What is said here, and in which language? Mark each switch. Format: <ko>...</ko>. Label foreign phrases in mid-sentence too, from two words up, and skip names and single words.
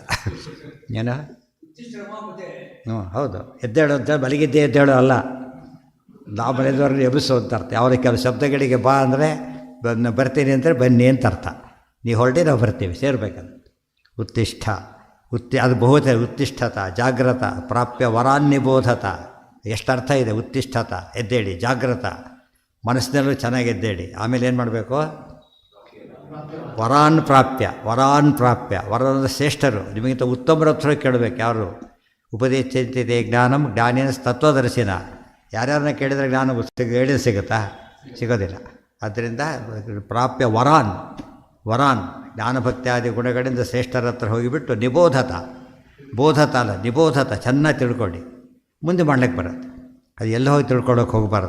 <kn>ಏನೋ ಹೌದು. ಎದ್ದೇಳು ಅಂತ ಮಲಗಿದ್ದೆ ಎದ್ದೇಳು ಅಲ್ಲ, ನಾವು ಮನೆಯವ್ರನ್ನ ಎಬ್ಬಿಸು ಅಂತ ಅರ್ಥ. ಅವ್ರಿಗೆ ಕೆಲವು ಶಬ್ದಗಳಿಗೆ ಬಾ ಅಂದರೆ ಬರ್ತೀನಿ ಅಂದರೆ ಬನ್ನಿ ಅಂತ ಅರ್ಥ. ನೀವು ಹೊರಡಿ ನಾವು ಬರ್ತೀವಿ, ಸೇರ್ಬೇಕಂತ. ಉತ್ತಿಷ್ಠ ಅದು ಬಹುತ</kn> <sa>ಉತ್ತಿಷ್ಠತ ಜಾಗ್ರತ ಪ್ರಾಪ್ಯ ವರಾನ್ನಿಬೋಧತ.</sa> <kn>ಎಷ್ಟು ಅರ್ಥ ಇದೆ. ಉತ್ತಿಷ್ಠತ ಎದ್ದೇಳಿ, ಜಾಗ್ರತ ಮನಸ್ಸಿನಲ್ಲೂ ಚೆನ್ನಾಗಿ ಎದ್ದೇಳಿ. ಆಮೇಲೆ ಏನು ಮಾಡಬೇಕು?</kn> <sa>ವರಾನ್ ಪ್ರಾಪ್ಯ</sa> <kn>ವರದ ಶ್ರೇಷ್ಠರು, ನಿಮಗಿಂತ ಉತ್ತಮರ ಹತ್ರ ಕೇಳಬೇಕು.</kn> <sa>ಯಾರು? ಉಪದೇಶಿಸಿದೆ ಜ್ಞಾನಂ ಜ್ಞಾನಿನ ತತ್ವದರ್ಶಿನ.</sa> <kn>ಯಾರ್ಯಾರನ್ನ ಕೇಳಿದರೆ ಜ್ಞಾನ ಹೇಳಿದ್ರೆ ಸಿಗುತ್ತಾ? ಸಿಗೋದಿಲ್ಲ. ಆದ್ದರಿಂದ</kn> <sa>ಪ್ರಾಪ್ಯ ವರಾನ್</sa> <kn>ಜ್ಞಾನಭಕ್ತ್ಯಾದಿ ಗುಣಗಳಿಂದ ಶ್ರೇಷ್ಠರ ಹತ್ರ ಹೋಗಿಬಿಟ್ಟು ಬೋಧತ ಅಲ್ಲ ನಿಬೋಧತ, ಚೆನ್ನಾಗಿ ತಿಳ್ಕೊಂಡು ಮುಂದೆ ಮಾಡ್ಲಿಕ್ಕೆ ಬರುತ್ತೆ. ಅದು ಎಲ್ಲ ಹೋಗಿ ತಿಳ್ಕೊಳ್ಳೋಕೆ ಹೋಗಬಾರ್ದು.</kn>